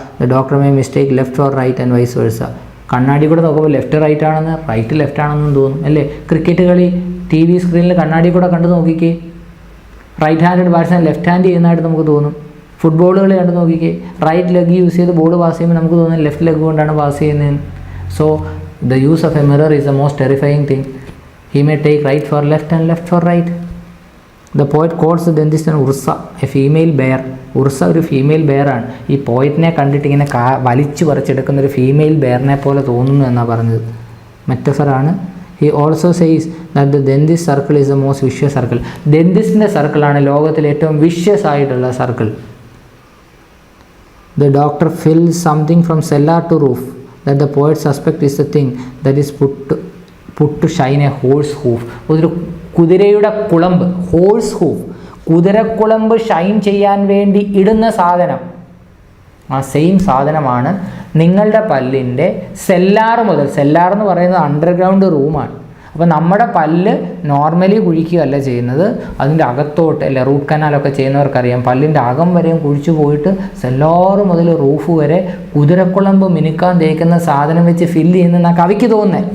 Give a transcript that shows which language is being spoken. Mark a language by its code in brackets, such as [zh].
[en] The doctor may mistake left or right and vice versa. [ml] കണ്ണാടി കൂടെ നോക്കുമ്പോൾ left right ആണെന്ന്, റൈറ്റ് ലെഫ്റ്റ് ആണെന്നും തോന്നും അല്ലേ. ക്രിക്കറ്റ് കളി TV സ്ക്രീനിൽ കണ്ണാടി കൂടെ കണ്ടു നോക്കിക്കേ, right handed batsman left hand ചെയ്യുന്നതായിട്ട് നമുക്ക് തോന്നും. ഫുട്ബോൾ കളി കണ്ടു നോക്കിക്കേ, റൈറ്റ് ലെഗ് യൂസ് ചെയ്ത് ബോൾ പാസ് ചെയ്യുമ്പോൾ നമുക്ക് തോന്നും ലെഫ്റ്റ് ലെഗ് കൊണ്ടാണ് പാസ് ചെയ്യുന്നതെന്ന്. [en] So the use of a mirror is the most terrifying thing. He may take right for left and left for right. The poet calls the dentist an ursa, a female bear. [ml] Ursa ഒരു female ബെയറാണ്. ഈ പോയിറ്റിനെ കണ്ടിട്ട് ഇങ്ങനെ വലിച്ചു പറിച്ചെടുക്കുന്ന ഒരു female ബെയറിനെ പോലെ തോന്നുന്നു എന്നാണ് പറഞ്ഞത്. മെറ്റഫറാണ്. [en] He also says that the dentist circle is the most vicious circle. [ml] ഡെന്റിസ്റ്റിൻ്റെ സർക്കിളാണ് ലോകത്തിലെ ഏറ്റവും വിഷ്യസ് ആയിട്ടുള്ള circle. [en] The doctor fills something from cellar to roof that the poet suspect is the thing that is put to shine a horse hoof. [ml] ഒരു കുതിരയുടെ കുളമ്പ്, horse hoof, കുതിരക്കുളമ്പ് Shine ചെയ്യാൻ വേണ്ടി ഇടുന്ന സാധനം, ആ സെയിം സാധനമാണ് നിങ്ങളുടെ പല്ലിൻ്റെ സെല്ലാർ മുതൽ, സെല്ലാർ എന്ന് പറയുന്നത് അണ്ടർഗ്രൗണ്ട് റൂമാണ്. അപ്പോൾ നമ്മുടെ പല്ല് നോർമലി കുഴിക്കുകയല്ല ചെയ്യുന്നത്, അതിൻ്റെ അകത്തോട്ട് അല്ല, റൂട്ട് കനാലൊക്കെ ചെയ്യുന്നവർക്കറിയാം, പല്ലിൻ്റെ അകം വരെയും കുഴിച്ചു പോയിട്ട് സെല്ലാർ മുതൽ റൂഫ് വരെ കുതിരക്കുളമ്പ് മിനുക്കാൻ തേക്കുന്ന സാധനം വെച്ച് ഫില്ല് ചെയ്യുന്നതെന്നാണ് കവിക്ക് തോന്നുന്നത്.